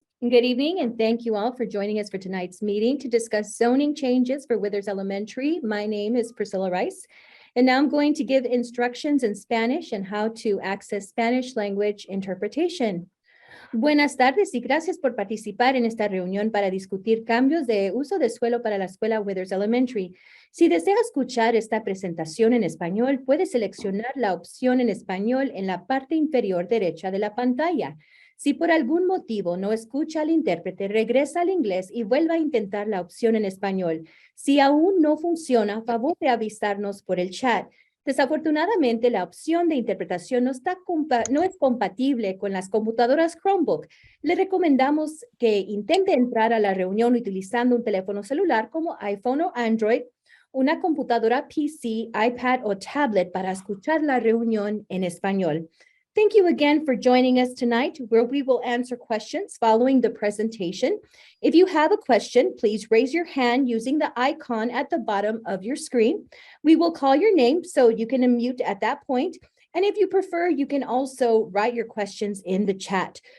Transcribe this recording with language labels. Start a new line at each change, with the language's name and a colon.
English: Good evening, and thank you all for joining us for tonight's meeting to discuss zoning changes for Withers Elementary. My name is Priscilla Rice, and now I'm going to give instructions in Spanish and how to access Spanish language interpretation.
Spanish: Buenas tardes y gracias por participar en esta reunión para discutir cambios de uso de suelo para la escuela Withers Elementary. Si desea escuchar esta presentación en español, puede seleccionar la opción en español en la parte inferior derecha de la pantalla. Si por algún motivo no escucha al intérprete, regresa al inglés y vuelva a intentar la opción en español. Si aún no funciona, favor de avisarnos por el chat. Desafortunadamente, la opción de interpretación no es compatible con las computadoras Chromebook. Le recomendamos que intente entrar a la reunión utilizando un teléfono celular como iPhone o Android, una computadora PC, iPad o tablet para escuchar la reunión en español.
English: Thank you again for joining us tonight, where we will answer questions following the presentation. If you have a question, please raise your hand using the icon at the bottom of your screen. We will call your name, so you can unmute at that point. And if you prefer, you can also write your questions in the chat.